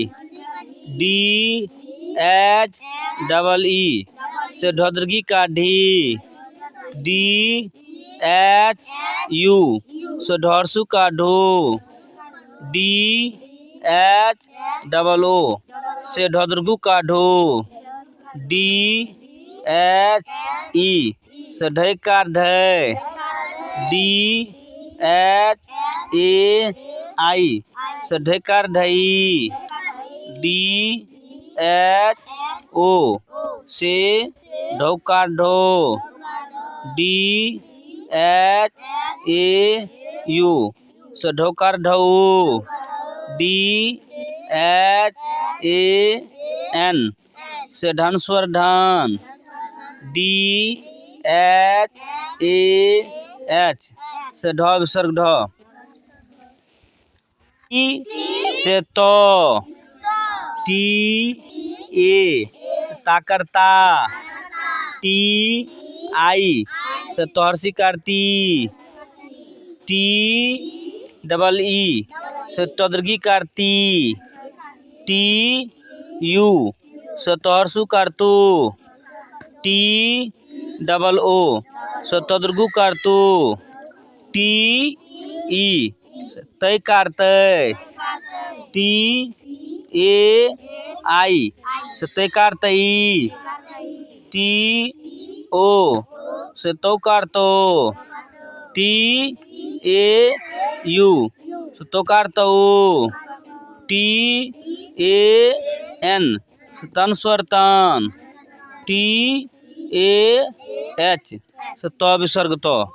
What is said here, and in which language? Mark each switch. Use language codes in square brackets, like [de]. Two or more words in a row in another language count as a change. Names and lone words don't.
[en] D H double E [hi] से ढोदरगी का ढी। [en] D H U [hi] से ढोरसू का ढो। [en] D H double O [hi] से ढोदरगू का ढो। [en] D H E [hi] से ढय का ढय। [en] D H A I [hi] से ढयकार ढई। [en] D H O [hi] से ढौकार ढो। [en] D H A U [hi] से ढौकार ढऊ। [en] D H A N [hi] से ढनस्वर ढन। [en] D H A H [hi] से ढ विसर्ग ढ। टी से तो। [en] T A [hi] ताकरता [en] T I [hi] से तोहरसी करती [en] T double E [hi] से तोदरगी करती टी यू से तोहरसू करतू [en] T double O [hi] से तोदरगू करतू टी ई से तय करतै [en] T A I [hi] से तय करतई [en] T O [hi] से तो करतो [en] T A U [hi] से तो करतो [en] T A N [hi] से तन स्वर तन [en] T A H [hi] से तो विसर्ग तो।